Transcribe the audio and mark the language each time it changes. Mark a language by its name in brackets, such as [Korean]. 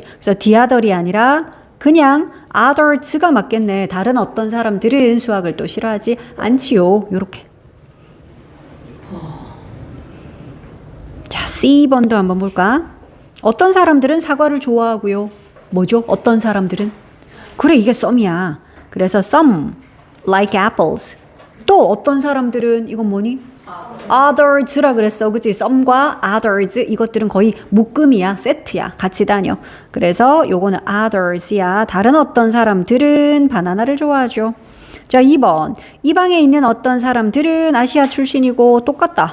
[Korean] 그래서 the other이 아니라 그냥 others가 맞겠네. 다른 어떤 사람들은 수학을 또 싫어하지 않지요. 요렇게. 자, C번도 한번 볼까? 어떤 사람들은 사과를 좋아하고요. 뭐죠? 어떤 사람들은? 그래, 이게 some이야. 그래서 [English] some like apples. [Korean] 또 어떤 사람들은 이건 뭐니? others라 그랬어. 그치? some과 others 이것들은 거의 묶음이야. 세트야. 같이 다녀. 그래서 요거는 others야. 다른 어떤 사람들은 바나나를 좋아하죠. 자, 2번. 이 방에 있는 어떤 사람들은 아시아 출신이고 똑같다.